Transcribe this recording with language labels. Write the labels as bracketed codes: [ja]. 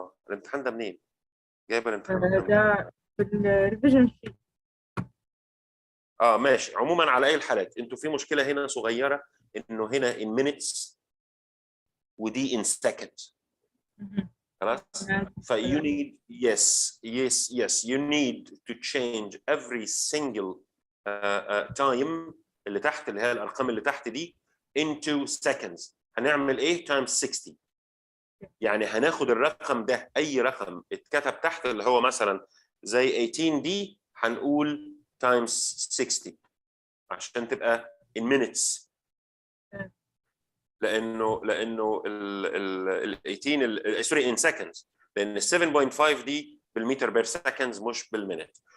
[ar] الامتحان ده منين؟ جايب الامتحان ده منين؟ ده في الريفيجن شيت. ماشي. عموما على اي الحالات انتوا في مشكله هنا صغيره انه هنا [en] in minutes [ar] ودي [en] in second. [ar] خلاص. [en] ف you need yes you need to change every single time [ar] اللي تحت اللي هي الارقام اللي تحت دي [en] into seconds. [ar] هنعمل ايه؟ [en] times 60. [ar] يعني هناخد الرقم ده اي رقم اتكتب تحت اللي هو مثلا زي 18 دي هنقول times 60 عشان تبقى [en] in minutes. [ar] لانه ال 18 سوري [en] in seconds [ar] لان ال 7.5 دي بالمتر بير سكندز مش بالمينت.